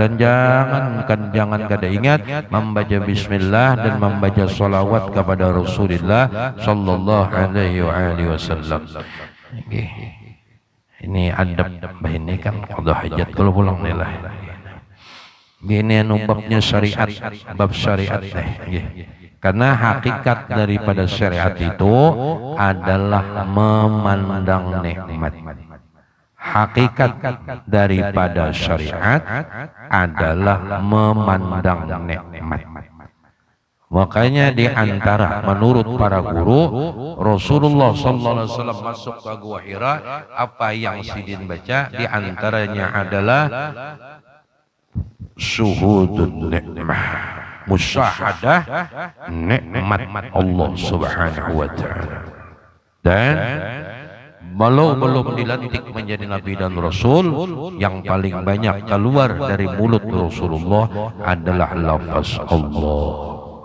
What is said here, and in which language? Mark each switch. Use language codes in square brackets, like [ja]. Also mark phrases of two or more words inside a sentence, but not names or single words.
[id] Dan jangan kada ingat membaca bismillah dan membaca salawat kepada Rasulullah [ar] sallallahu alaihi wasallam. [bjn] Ini adab ini kan qada hajat kalau pulang nilah. [id] Gini anu babnya syariat, bab syariat Karena hakikat daripada syariat itu adalah memandang nikmat. Hakikat daripada syariat adalah memandang nikmat. Makanya di antara menurut para guru Rasulullah [ar] sallallahu alaihi wasallam [id] masuk ke Gua Hira, apa yang sidin baca di antaranya adalah [ar] syuhudun nikmah, [id] musyahadah nikmat Allah [ar] Subhanahu wa taala. [id] Dan belum dilantik menjadi nabi dan rasul, yang paling banyak keluar dari mulut Rasulullah adalah lafaz Allah.